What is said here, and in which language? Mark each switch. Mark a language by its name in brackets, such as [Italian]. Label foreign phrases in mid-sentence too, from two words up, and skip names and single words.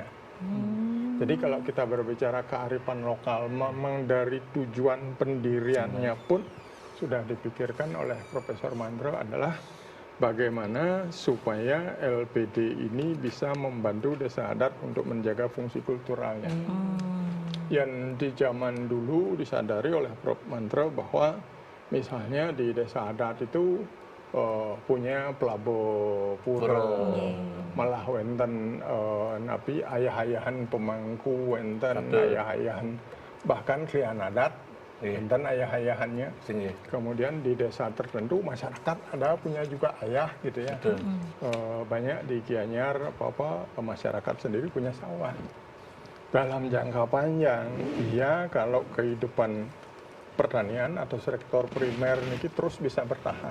[Indonesian] Jadi kalau kita berbicara kearifan lokal, memang dari tujuan pendiriannya pun sudah dipikirkan oleh Profesor Mandra adalah bagaimana supaya LPD ini bisa membantu desa adat untuk menjaga fungsi kulturalnya. Yang di zaman dulu disadari oleh Prof. Mandra bahwa misalnya di desa adat itu punya pelabo pura, malah [Balinese] wenten napi ayah-ayahan pemangku, wenten ayah-ayahan [Indonesian] bahkan klian adat, [Balinese] wenten ayah-ayahannya. [Indonesian] Kemudian di desa tertentu masyarakat ada punya juga ayah gitu ya. Banyak di Gianyar masyarakat sendiri punya sawah. Dalam jangka panjang, iya kalau kehidupan pertanian atau sektor primer ini terus bisa bertahan.